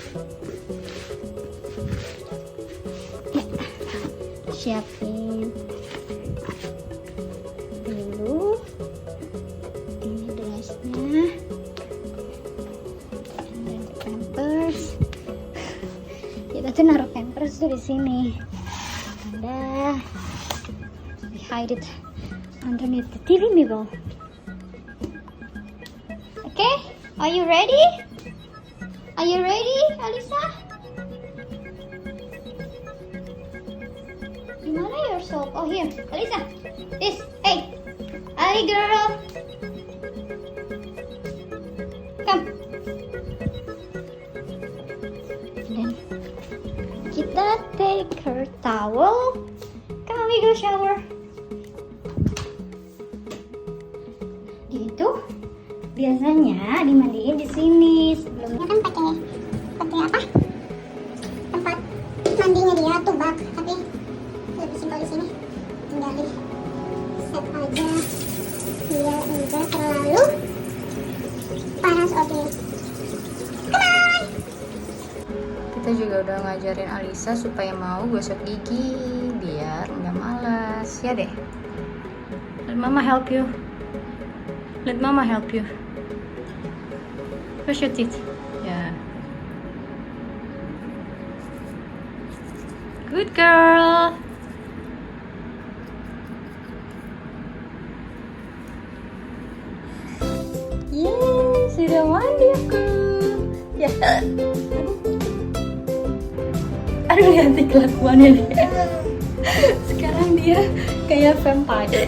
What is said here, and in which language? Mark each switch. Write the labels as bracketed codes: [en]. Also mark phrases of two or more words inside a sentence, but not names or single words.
[id] Ya, siapin dulu ini dressnya dan pampers. Kita tuh naruh pampers tuh di sini. [en] Ada we hide it underneath the TV mirror. Okay, are you ready? Are you ready, Alyssa? Dimana your soap? Oh here, Alyssa. This, hey, Ali girl, come. Then kita take her towel. Come on, we go shower. [id] Gitu. Biasanya dimandiin di sini sebelumnya. Dia kan pakai apa? Tempat mandinya dia tuh bak, tapi lebih simpel di sini. Tinggal di set aja biar enggak terlalu panas. Oke. Come on. Kita juga udah ngajarin Alyssa supaya mau gosok gigi biar nggak malas, ya deh. [en] Let mama help you. Let mama help you. Brush your teeth. Yeah. Good girl. [id] Yeay, sudah mandi aku. Ya. Aduh, lihat kelakuannya dia. Sekarang dia kayak vampire.